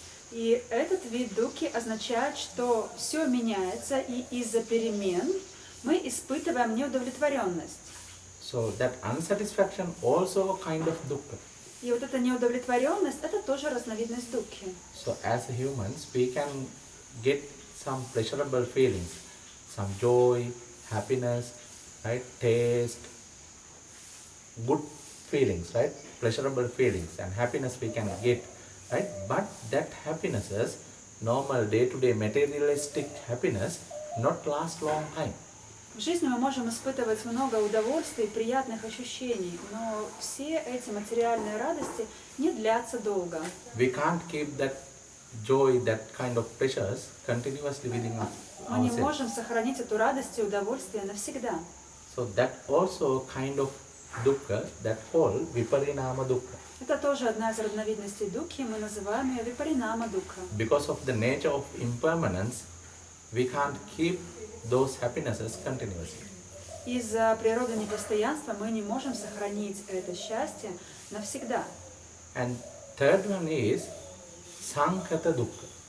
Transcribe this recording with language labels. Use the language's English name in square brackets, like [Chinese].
[Russian] И этот вид дукхи означает, что все меняется, и из-за перемен мы испытываем неудовлетворенность. [English] So that unsatisfaction also a kind of dukkha. [Russian] И вот эта неудовлетворенность – это тоже разновидность дукхи. [English] So as humans we can get some pleasurable feelings, some joy, happiness, right, taste, good feelings, right, pleasurable feelings and happiness we can get, right, but that happiness is normal day-to-day materialistic happiness not last long time. [Russian] В жизни мы можем испытывать много удовольствий, приятных ощущений, но все эти материальные радости не длятся долго. [English] We can't keep that joy, that kind of pleasures continuously within us. [Russian] Мы не можем сохранить эту радость и удовольствие навсегда. [English] So that also kind of dukkha, that called viparinama dukkha. [Russian] Это тоже одна из разновидностей дукхи, мы называем ее випаринама дукха. [English] Because of the nature of impermanence, we can't keep those happinesses continuously. [Russian] Из-за природы непостоянства мы не можем сохранить это счастье навсегда. [English] And third one is sankhata dukkha.